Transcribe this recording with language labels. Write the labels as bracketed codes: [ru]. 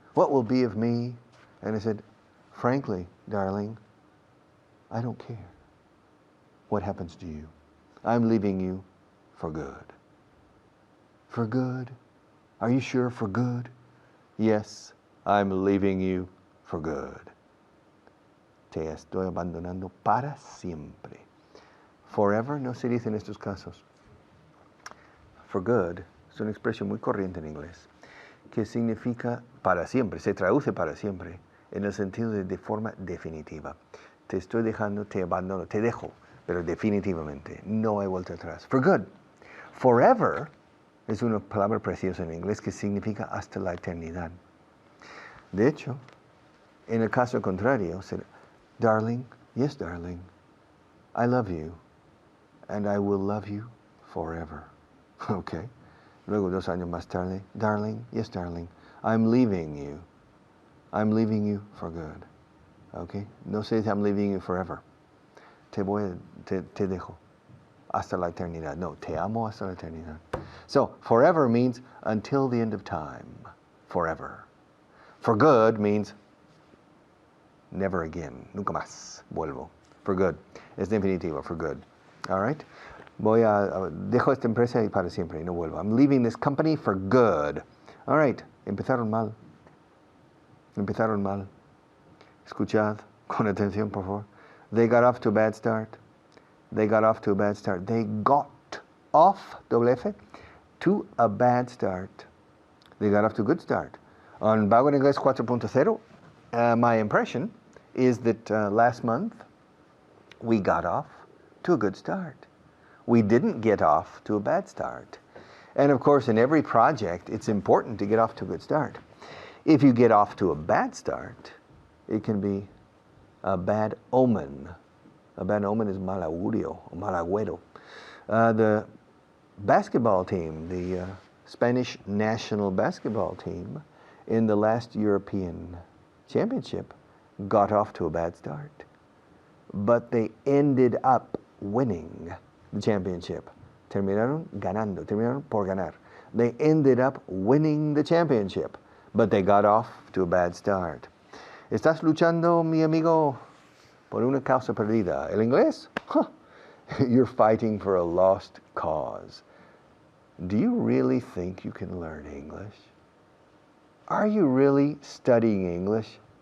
[en] What will be of me? And I said, frankly, darling, I don't care what happens to you. I'm leaving you for good. For good? Are you sure for good? Yes, I'm leaving you for good. [es] Te estoy abandonando para siempre. Forever no se dice en estos casos. For good es una expresión muy corriente en inglés que significa para siempre, se traduce para siempre en el sentido de forma definitiva. Te estoy dejando, te abandono, te dejo, pero definitivamente, no hay vuelta atrás. For good. Forever es una palabra preciosa en inglés que significa hasta la eternidad. De hecho, en el caso contrario, será, [en] darling, yes, darling, I love you, and I will love you forever. Okay. [es] Luego 2 años más tarde, [en] darling, yes, darling, I'm leaving you. I'm leaving you for good. Okay? [es] No se dice [en] I'm leaving you forever. [es] Te dejo hasta la eternidad. No, te amo hasta la eternidad. [en] So, forever means until the end of time. Forever. For good means never again. [es] Nunca más. Vuelvo. [en] For good. [es] Es definitivo. [en] For good. All right? [es] Dejo esta empresa y para siempre y no vuelvo. [en] I'm leaving this company for good. All right. [es] Empezaron mal. Empezaron mal. Escuchad con atención, por favor. [en] They got off to a bad start. They got off to a bad start. They got off, doble F, to a bad start. They got off to a good start. On Vaughan Inglés 4.0, my impression is that last month we got off to a good start. We didn't get off to a bad start. And of course, in every project, it's important to get off to a good start. If you get off to a bad start, it can be a bad omen. A bad omen is [es] mal augurio, [en] or [es] mal agüero. [en] The basketball team, the Spanish national basketball team, in the last European Championship, got off to a bad start. But they ended up winning the championship. [es] Terminaron ganando, terminaron por ganar. [en] They ended up winning the championship, but they got off to a bad start. [es] ¿Estás luchando, mi amigo, por una causa perdida? ¿El inglés? Huh. [en] You're fighting for a lost cause. Do you really think you can learn English? Are you really studying English?